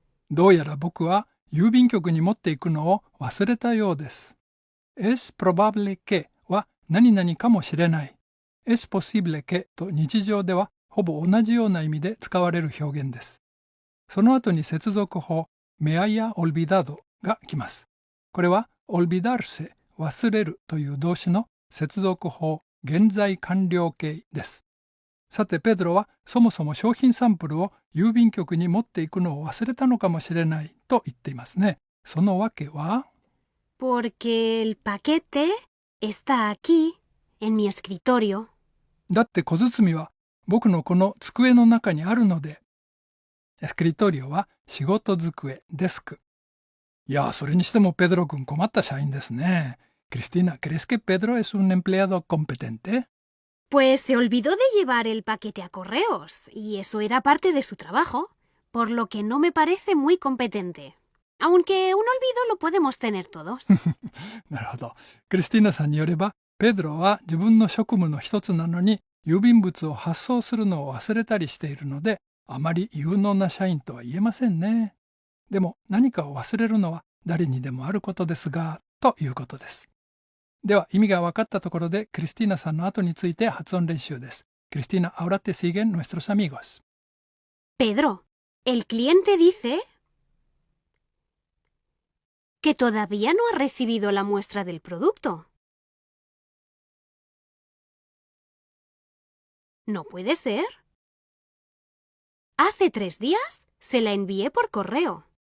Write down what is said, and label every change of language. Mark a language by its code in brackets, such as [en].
[ja] どうやら僕は郵便局に持っていくのを忘れたようです。 [es] Es probable que [ja] は何々かもしれない。 [es] Es posible que [ja] と日常ではほぼ同じような意味で使われる表現です。その後に接続法 [es] me haya olvidado [ja] が来ます。これは olvidarse 忘れるという動詞の接続法現在完了形です。さてペドロはそもそも商品サンプルを郵便局に持っていくのを忘れたのかもしれないと言っていますね。そのわけは [es] Porque el paquete está aquí, en mi escritorio. [ja] だって小包は僕のこの机の中にあるので。エスクリトリオは仕事机、デスク。いや、それにしてもペドロ君困った社員ですね。 [es] Cristina, ¿crees que Pedro es un empleado competente? Pues se olvidó de llevar el paquete a correos, y eso era parte de su trabajo, por lo que no me parece muy competente. Aunque un olvido lo podemos tener todos. [ja] なるほど。クリスティーナさんによれば、ペドロは自分の職務の一つなのに、郵便物を発送するのを忘れたりしているので、あまり有能な社員とは言えませんね。でも何かを忘れるのは誰にでもあることですが、ということです。では意味が分かったところでクリスティーナさんの後について発音練習です。 [es] Cristina, ahora te siguen nuestros amigos. Pedro, el cliente dice que todavía no ha recibido la muestra del producto. No puede ser. Hace 3 días se la envié por correo.